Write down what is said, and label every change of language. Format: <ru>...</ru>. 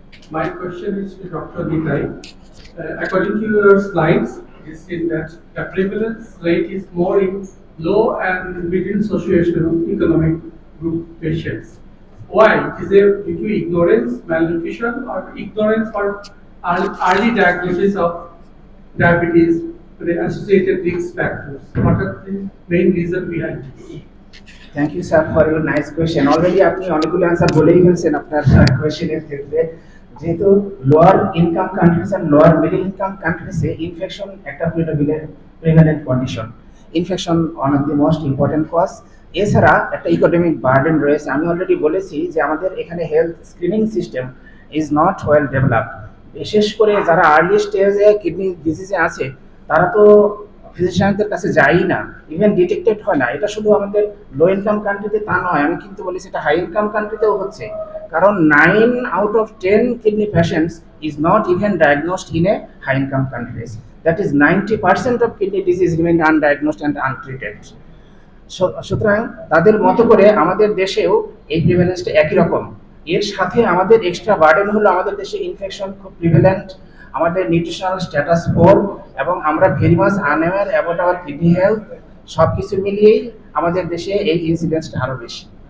<en>My question is to Dr. Nitai. According to your slides, you see that the prevalence rate is more in low and middle socio-economic group patients. Why? Is it due to ignorance, malnutrition, or ignorance for early diagnosis of diabetes, the associated risk factors? What are the main reason behind this? Thank you sir for your nice question. Already</en> <bn>আপনি অনেকগুলো answer বলেই ফেলছেন আপনার কোয়েশ্চেনের ক্ষেত্রে।</bn> <en>যেহেতু lower income countries and lower middle income কান্ট্রিজে infection একটা prevalent condition, infection one of the most important cause.</en> <bn>এছাড়া একটা ইকোনমিক বার্ডেন রয়েছে। আমি অলরেডি বলেছি যে আমাদের এখানে</bn> <en>Health screening system is not well developed.</en> <bn>বিশেষ করে যারা আর্লি স্টেজে কিডনি ডিজিজে আছে তারা তো ফিজিশিয়ানদের কাছে যায়ই না, ইভেন ডিটেক্টেড হয় না। এটা শুধু আমাদের লো ইনকাম কান্ট্রিতে তা নয়, আমি কিন্তু বলেছি এটা হাই ইনকাম কান্ট্রিতেও হচ্ছে।</bn> <en>কারণ 9 out of 10 kidney patients is not even diagnosed in a high income countries. That is 90% of kidney disease remain undiagnosed and untreated.</en> <bn>সুতরাং তাদের মতো করে আমাদের দেশেও এই প্রিভ্যালেন্সটা একই রকম। এর সাথে আমাদের এক্সট্রা বার্ডেন হলো আমাদের দেশে ইনফেকশন খুব প্রিভ্যালেন্ট, আমাদের নিউট্রিশনাল স্ট্যাটাস পোর, এবং আমরা</bn> <en>Very much unaware about our kidney health.</en> <bn>সব কিছু মিলিয়েই আমাদের দেশে এই ইনসিডেন্সটা আরও বেশি।</bn>